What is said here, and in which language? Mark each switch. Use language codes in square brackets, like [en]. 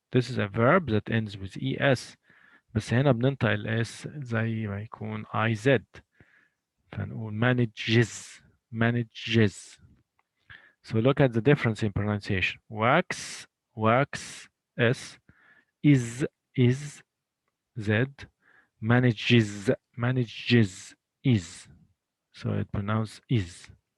[en] This is a verb that ends with ES. [ar] بس هنا بننطق ال S زي ما يكون IZ. فنقول [en] manages. So look at the difference in pronunciation. Works, S. Is Z. Manages, is. So it pronounced is.